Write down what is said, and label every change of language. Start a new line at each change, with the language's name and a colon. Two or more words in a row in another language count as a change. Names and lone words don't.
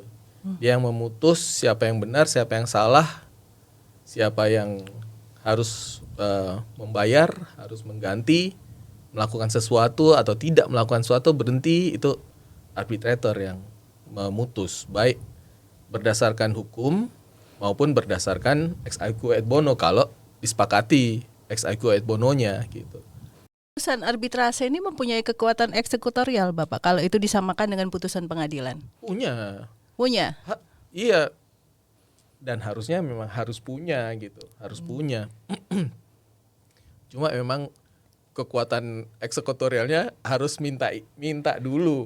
Indonesian: Dia yang memutus siapa yang benar, siapa yang salah, siapa yang harus membayar, harus mengganti, melakukan sesuatu atau tidak melakukan sesuatu, berhenti, itu arbitrator yang memutus, baik berdasarkan hukum maupun berdasarkan
Latin: ex aequo et bono
Indonesian: kalau disepakati
Latin: ex aequo et bononya
Indonesian: gitu. Putusan arbitrase ini mempunyai kekuatan eksekutorial, Bapak, kalau itu disamakan dengan putusan pengadilan? Punya? Iya. Dan harusnya memang harus punya gitu, harus punya. Cuma memang kekuatan eksekutorialnya harus minta dulu.